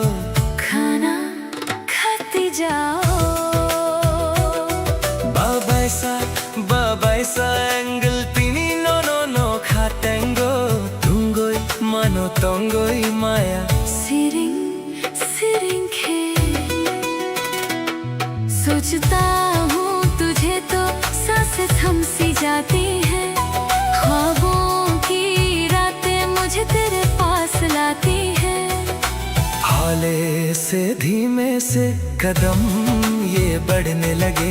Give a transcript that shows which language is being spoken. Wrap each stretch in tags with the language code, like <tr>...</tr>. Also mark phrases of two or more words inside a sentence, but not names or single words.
<hi>खाना खाते जाओ</hi> <trp>babai sa angle tini no khatengo tungoi mano tongoi maya</trp> <hi>siring सोचता हूँ तुझे तो सांसें थम सी जाती हैं। ख्वाबों की रातें मुझे तेरे पास लाती हैं। हौले से धीमे से कदम ये बढ़ने लगे।</hi>